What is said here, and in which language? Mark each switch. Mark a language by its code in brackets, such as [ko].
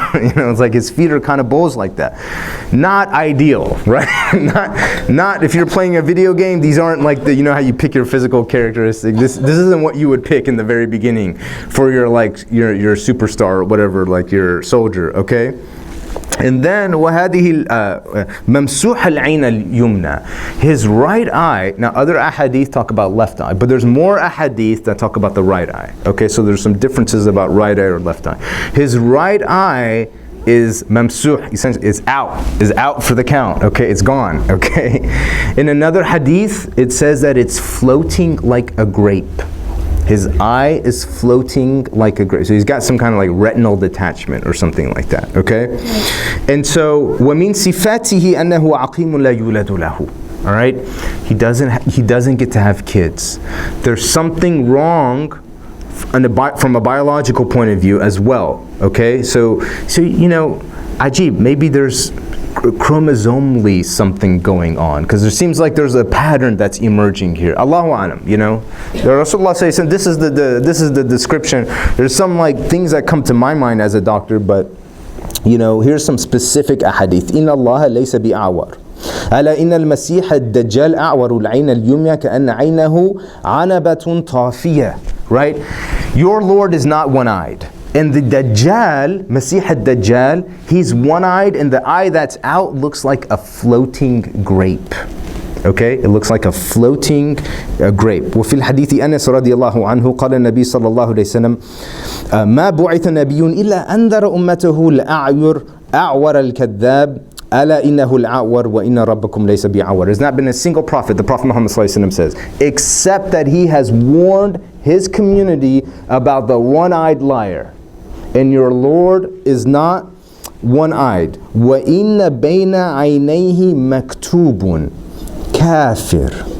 [en] It's like his feet are kind of bulged like that. Not ideal, right? not if you're playing a video game. These aren't like the, how you pick your physical characteristic. This isn't what you would pick in the very beginning for your superstar or whatever, like your soldier, okay. And then [ar] وَهَذِهِ مَمْسُوحَ الْعَيْنَ الْيُمْنَى. [en] His right eye, now other ahadith talk about left eye, but there's more ahadith that talk about the right eye. Okay, so there's some differences about right eye or left eye. His right eye is mamsuh, essentially is out for the count. Okay, it's gone. Okay. In another hadith, it says that it's floating like a grape. His eye is floating like a grape. So he's got some kind of like retinal detachment or something like that, okay? And so, [ar] وَمِن صِفَاتِهِ أَنَّهُ عَقِيمٌ لَا يُولَدُ لَهُ. [en] All right? He doesn't get to have kids. There's something wrong from a biological point of view as well, okay? So ajib, maybe there's chromosomally something going on, because there seems like there's a pattern that's emerging here. Allahu alam, The Rasulullah says, and this is the description. There's some like things that come to my mind as a doctor, but here's some specific ahadith. [ar] Inna Allah laysa bi'awar. ألا إن المسيح الدجال أعور العين اليمنى كأن عينه عنبة طافية. [en] Right? Your Lord is not one-eyed. And the Dajjal, Masih al-Dajjal, he's one-eyed, and the eye that's out looks like a floating grape. Okay, it looks like a floating grape. [ar] وفي الحديث أنس رضي الله عنه قال النبي صلى الله عليه وسلم ما بعث نبي إلا أنذر أمته الأعور الكذاب ألا إنه الأعور وإن ربكم ليس بأعور. [en] There's not been a single prophet, the Prophet Muhammad says, except that he has warned his community about the one-eyed liar. And your Lord is not one-eyed. [ar] وَإِنَّ بَيْنَ عَيْنَيْهِ مَكْتُوبٌ كَافِرٌ.